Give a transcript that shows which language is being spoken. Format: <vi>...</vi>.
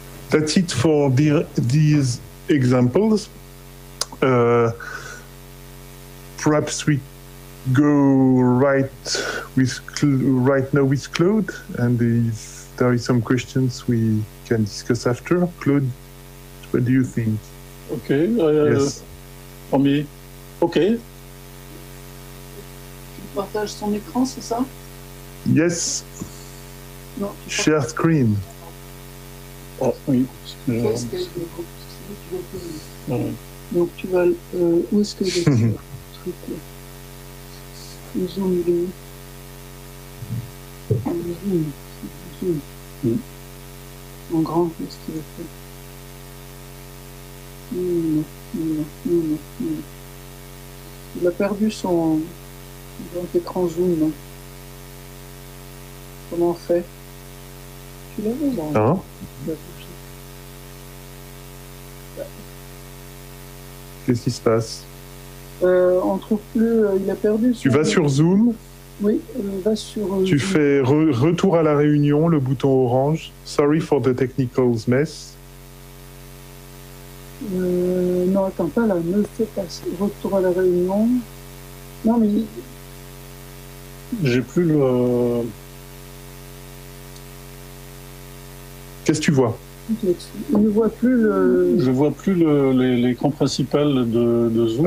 <en>That's it for these examples. Perhaps we go right now with Claude, and if there is some questions we can discuss after. Claude, what do you think? Okay. Yes. For me, okay.</en> <fr>Tu partages ton écran, c'est ça?</fr> <en>Yes.</en> <fr>Non.</fr> <en>Share screen.</en> <fr>Oh, oui. Qu'est-ce que donc tu vas où est-ce que je vais le truc là? Le zoom, il est où? Le zoom. En grand, qu'est-ce qu'il a fait? Non. Il a perdu son grand écran zoom. Là. Comment on fait? Tu l'as vu là? Hein? Qu'est-ce qui se passe? On trouve plus. Il a perdu. Tu vas sur Zoom. Oui, va sur. Tu Zoom. fais retour à la réunion, le bouton orange.</fr> <en>Sorry for the technical mess.</en> <fr>Non, attends, pas là. Ne fais pas retour à la réunion. Non, mais. J'ai plus le. Qu'est-ce que tu vois? Il ne voit plus le. Je vois plus l'écran principal de Zoom.</fr>